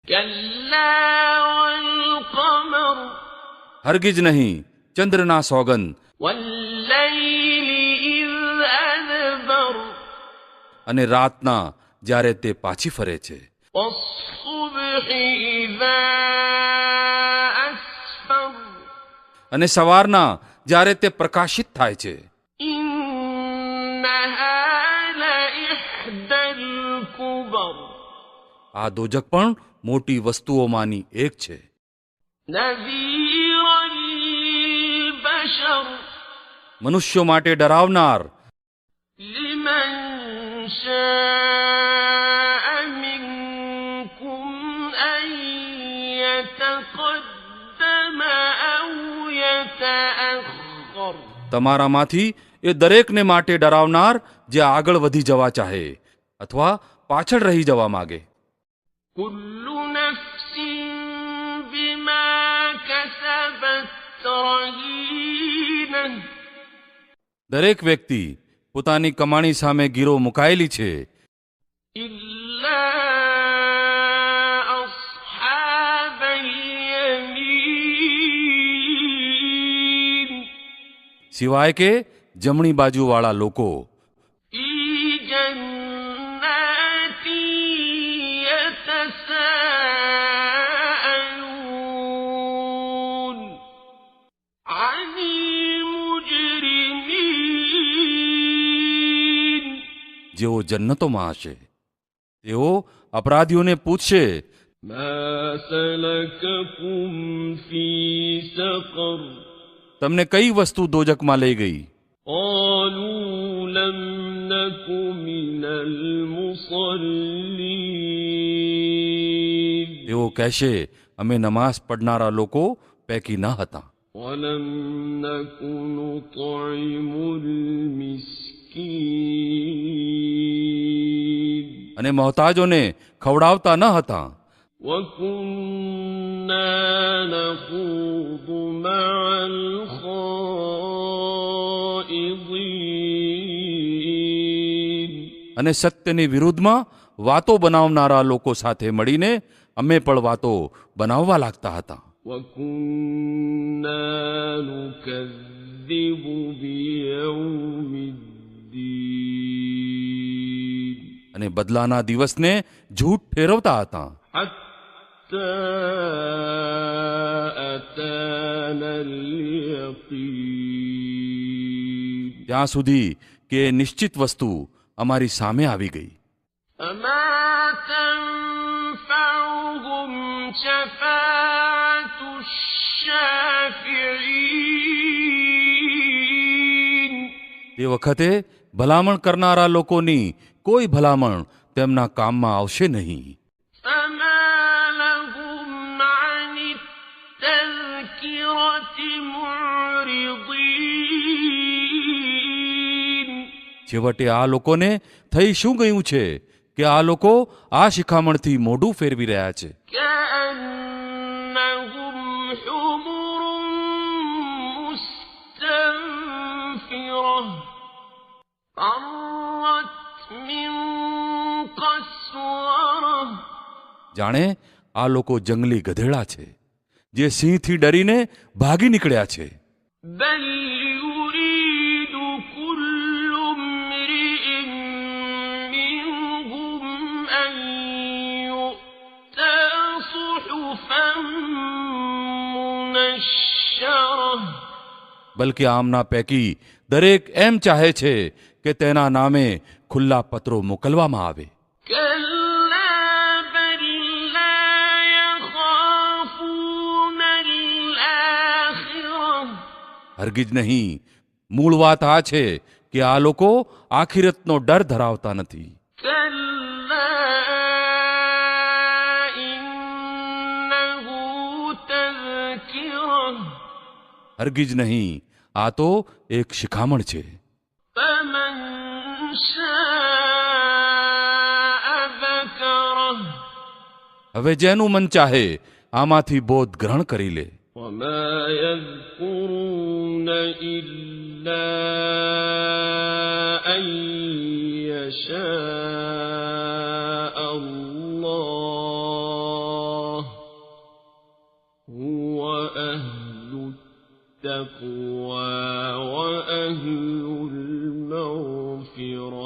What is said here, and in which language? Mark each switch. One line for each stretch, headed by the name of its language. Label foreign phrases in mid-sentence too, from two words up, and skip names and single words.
Arabic: كلا والقمر
Gujarati: હરગીજ નહીં, ચંદ્રના સોગંદ
Arabic: والليل إذ أدبر
Gujarati: અને રાતના જ્યારે તે પાછી ફરે છે,
Arabic: والصبح إذا أسفر
Gujarati: અને સવારના જ્યારે તે પ્રકાશિત થાય છે.
Arabic: إنها لإحدى الكبر
Gujarati: આ દોજખ પણ મોટી વસ્તુઓમાંની એક છે.
Arabic: نذيرا للبشر
Gujarati: મનુષ્યો માટે ડરાવનાર,
Arabic: لمن شاء منكم أن يتقدم أو يتأخر
Gujarati: તમારામાંથી એ દરેકને માટે ડરાવનાર જે આગળ વધી જવા ચાહે અથવા પાછળ રહી જવા માગે.
Arabic: كل نفس بما كسبت رهينة
Gujarati: દરેક વ્યક્તિ પોતાની કમાણી સામે ગીરો મુકાયેલી છે,
Arabic: إلا أصحاب اليمين
Gujarati: સિવાય કે જમણી બાજુવાળા લોકો.
Arabic: في جنات يتساءلون عن المجرمين
Gujarati: જેઓ જન્નતોમાં હશે, તેઓ અપરાધીઓને પૂછશે,
Arabic: ما سلككم في سقر
Gujarati: તમને કઈ વસ્તુ દોજખમાં લઈ ગઈ?
Arabic: قالوا لم نك من المصلين
Gujarati: તેઓ કહેશે, અમે નમાઝ પડનારા લોકો પૈકી ન હતા
Arabic: ولم نك نطعم المسكين
Gujarati: અને મોહતાજોને ખવડાવતા ન હતા
Arabic: وكنا نخوض مع الخائضين
Gujarati: અને સત્યની વિરુદ્ધમાં વાતો બનાવનારા લોકો સાથે મળીને અમે પણ વાતો બનાવવા લાગતા હતા.
Arabic: وكنا نكذب بيوم الدين
Gujarati: અને બદલાના દિવસને જૂઠ ઠેરવતા હતા,
Arabic: حتى أتانا اليقين
Gujarati: ત્યાં સુધી કે નિશ્ચિત વસ્તુ અમારી સામે આવી ગઈ.
Arabic: فما تنفعهم شفاعة الشافعين
Gujarati: તે વખતે ભલામણ કરનારા લોકોની કોઈ ભલામણ તેમના કામમાં આવશે નહીં.
Arabic: فما لهم عن التذكرة معرضين
Gujarati: છેવટે આ લોકોને થઈ શું ગયું છે કે આ લોકો આ શિખામણથી મોઢું ફેરવી રહ્યા છે,
Arabic: كأنهم حمر مستنفرة فرت من قسورة
Gujarati: જાણે આ લોકો જંગલી ગધેડા છે જે સિંહથી ડરીને ભાગી નીકળ્યા છે.
Arabic: بل يريد كل امرئ منهم أن يؤتى صحفا منشرة
Gujarati: બલકે આમના પૈકી દરેક એમ ચાહે છે કે તેના નામે ખુલ્લા પત્રો મોકલવામાં આવે.
Arabic: كلا بل لا يخافون الآخرة
Gujarati: હરગીજ નહીં, મૂળ વાત આ છે કે આ લોકો આખિરતનો ડર ધરાવતા નથી.
Arabic: كلا إنه تذكرة
Gujarati: હરગીજ નહીં, આ તો એક શિખામણ છે.
Arabic: فمن شاء ذكره
Gujarati: હવે જેનું મન ચાહે આમાંથી બોધ ગ્રહણ કરી લે.
Arabic: وما يذكرون إلا أن يشاء الله أهل التقوى وأهل المغفرة.